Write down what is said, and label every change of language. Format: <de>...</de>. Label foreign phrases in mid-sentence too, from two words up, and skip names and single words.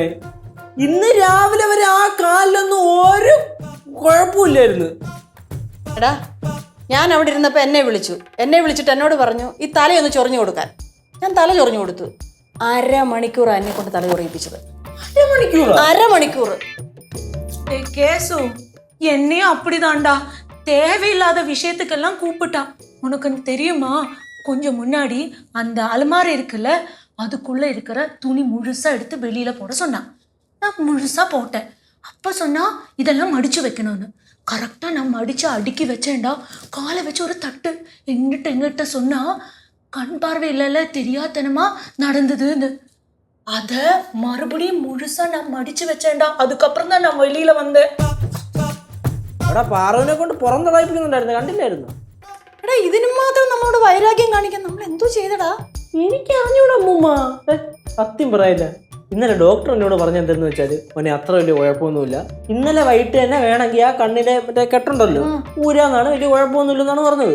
<ml>ഇന്ന് രാവിലെ വരെ ആ കാലിലൊന്നും ഒരു കുഴപ്പമില്ലായിരുന്നു. എടാ ഞാൻ അവിടെ ഇരുന്നപ്പോൾ എന്നെ വിളിച്ചിട്ട് എന്നോട് പറഞ്ഞു ഈ തലയൊന്ന് ചൊറിഞ്ഞു കൊടുക്കാൻ. ഞാൻ തല ചൊറിഞ്ഞു കൊടുത്തു. 1/2 മണിക്കൂർ എന്നെ കൊണ്ട് തല ചൊറിയിപ്പിച്ചത്. 1/2 മണിക്കൂർ.</ml> <ta>கேசு என்னையும் அப்படிதான்டா. தேவையில்லாத விஷயத்துக்கெல்லாம் கூப்பிட்டா. உனக்கு தெரியுமா, கொஞ்சம் முன்னாடி அந்த அலமாரி இருக்குல்ல, அதுக்குள்ள இருக்கிற துணி முழுசா எடுத்து வெளியில போட சொன்னான். நான் முழுசா போட்டேன். அப்ப சொன்னா இதெல்லாம் மடிச்சு வைக்கணும்னு. கரெக்டா நான் மடிச்சு அடுக்கி வச்சேன்டா. காலை வச்சு ஒரு தட்டு எங்கிட்ட சொன்னா கண் பார்வை இல்லைல்ல, தெரியாதனமா நடந்ததுன்னு. அத மறுபடியும் முழுசா நான் மடிச்சு வச்சேன்டா. அதுக்கப்புறம் தான் நான் வெளியில வந்தேன்.</ta> <ml>അവിടെ പാറുവിനെ കൊണ്ട് പുറന്തളയിപ്പിക്കുന്നുണ്ടായിരുന്നു, കണ്ടില്ലായിരുന്നു? എടാ ഇതിന് മാത്രം നമ്മളോട് വൈരാഗ്യം കാണിക്കാൻ നമ്മൾ എന്തോ ചെയ്തടാ? എനിക്ക് അറിഞ്ഞൂടാ അമ്മൂമ്മ. സത്യം പറയില്ല. ഇന്നലെ ഡോക്ടർ എന്നോട് പറഞ്ഞ എന്തെന്ന് വെച്ചാൽ മോനെ അത്ര വലിയ കുഴപ്പമൊന്നുമില്ല. ഇന്നലെ വൈകിട്ട് തന്നെ വേണമെങ്കിൽ ആ കണ്ണിലെ മറ്റേ കെട്ടുണ്ടല്ലോ ഊരാന്നാണ്, വലിയ കുഴപ്പമൊന്നുമില്ലെന്നാണ് പറഞ്ഞത്.</ml>